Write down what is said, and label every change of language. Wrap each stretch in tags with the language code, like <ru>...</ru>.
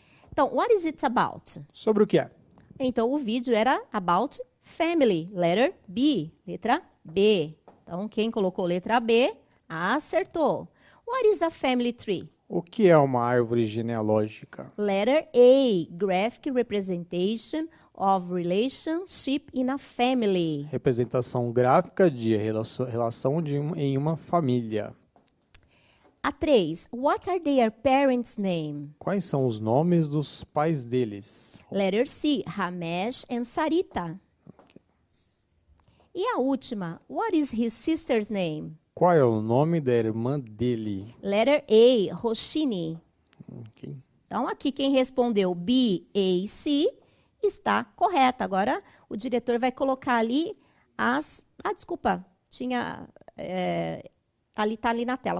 <pt>Então,</pt> <en>what is it about?</en> <pt>Sobre o que é? Então, o vídeo era</pt> <en>about family, letter B,</en> <pt>letra B. Então, quem colocou letra B, acertou.</pt> <en>What is a family tree?</en> <pt>O que é uma árvore genealógica?</pt> <en>Letter A, graphic representation of relationship in a family.</en> <pt>Representação gráfica de relação em uma família. A 3,</pt> <en>what are their parents' name?</en> <pt>Quais são os nomes dos pais deles?</pt> <en>Letter C, Ramesh and Sarita.</en> <pt>E a última,</pt> <en>what is his sister's name?</en> <pt>Qual é o nome da irmã dele?</pt> <en>Letter A, Roshini. Okay.</en> <pt>Então, aqui quem respondeu B, A e C está correta. Agora, o diretor vai colocar ali as... Ah, desculpa, tinha Ali está ali na tela.</pt>